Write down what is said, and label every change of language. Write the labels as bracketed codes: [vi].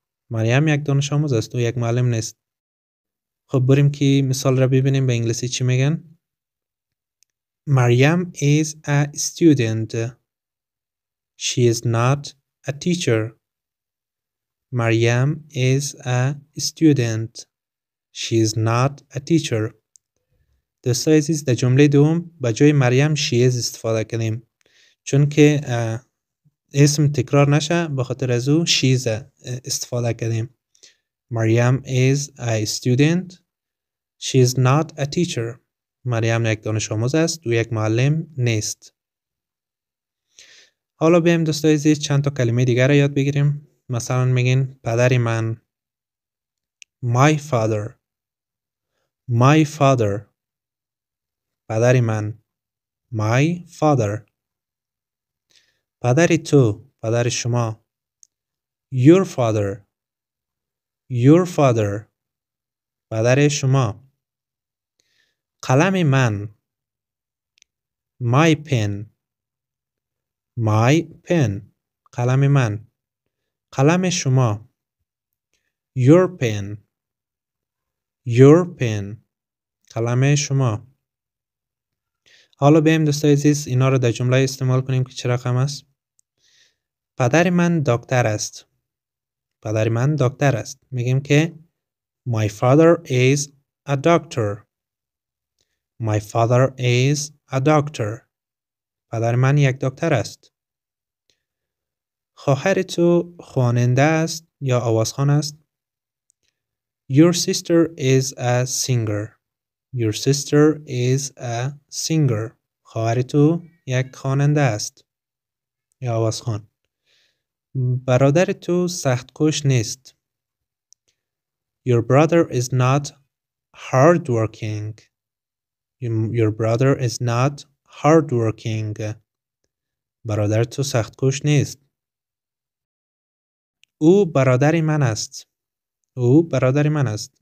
[fa] مریم یک دانش آموز است. او یک معلم نیست. خب بریم که مثال را ببینیم به انگلیسی چی میگن. [en] Maryam is a student. She is not a teacher. Maryam is a student. She is not a teacher. [fa] دوستای عزیز در جمله دوم به جای مریم she is استفاده کردیم چون که اسم تکرار نشه به خاطر از او she is استفاده کردیم. [en] Maryam is a student. She is not a teacher. [fa] مریم یک دانش آموز است و یک معلم نیست. حالا بیایم دوستای عزیز چند تا کلمه دیگر را یاد بگیریم. مثلا میگین پدر من. [en] My father. My father. [fa] پدر من. [en] My father. [fa] پدر تو. پدر شما. [en] Your father. Your father. [fa] پدر شما. قلم من. [en] My pen. My pen. [fa] قلم من. قلم شما. [en] Your pen. Your pen. [fa] قلم شما. حالا بیایم دوستای عزیز اینا رو در جمله استعمال کنیم که چه رقم است. پدر من دکتر است. پدر من دکتر است. میگیم که [en] My father is a doctor. My father is a doctor. [fa] پدر من یک دکتر است. خواهر تو خواننده است یا آوازخوان است. [en] Your sister is a singer. Your sister is a singer. [fa] خواهر تو یک خواننده است یا آوازخوان. برادر تو سختکوش نیست. [en] Your brother is not hardworking. Your brother is not hardworking. [fa] برادر تو سختکوش نیست. او برادر من است. او برادر من است.